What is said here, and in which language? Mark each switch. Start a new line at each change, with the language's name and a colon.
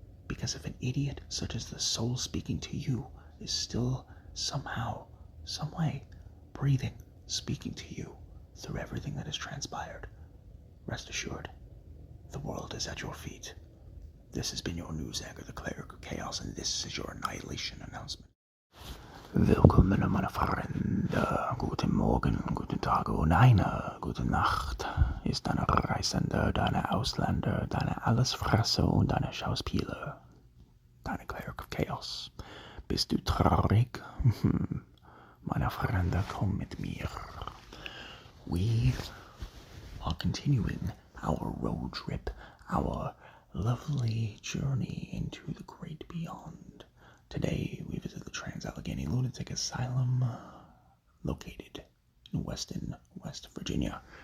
English: Because if an idiot such as the soul speaking to you is still somehow, some way, breathing, speaking to you through everything that has transpired, rest assured, the world is at your feet. This has been your news anchor, the Cleric of Chaos, and this is your Annihilation Announcement.
German: Willkommen, meine Freunde. Guten Morgen, guten Tag und eine gute Nacht. Ist deine Reisende, deine Ausländer, deine Allesfresser und deine Schauspieler. Deine Cleric of Chaos. Bist du traurig? Meine Freunde, komm mit mir.
English: We are continuing our road trip, our lovely journey into the great beyond. Today, we visit the Allegheny Lunatic Asylum, located in Weston, West Virginia.